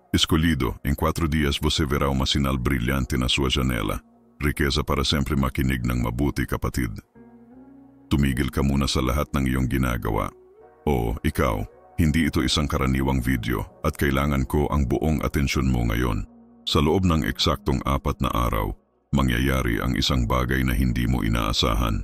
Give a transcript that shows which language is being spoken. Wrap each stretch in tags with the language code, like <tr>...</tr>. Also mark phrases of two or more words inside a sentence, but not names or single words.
<pt>Escolhido, em 4 dias você verá uma sinal brilhante na sua janela. Riqueza para sempre,</pt> <tl>makinig ng mabuti kapatid. Tumigil ka muna sa lahat ng iyong ginagawa. O, ikaw, hindi ito isang karaniwang video at kailangan ko ang buong atensyon mo ngayon. Sa loob ng eksaktong 4 na araw, mangyayari ang isang bagay na hindi mo inaasahan.</tl>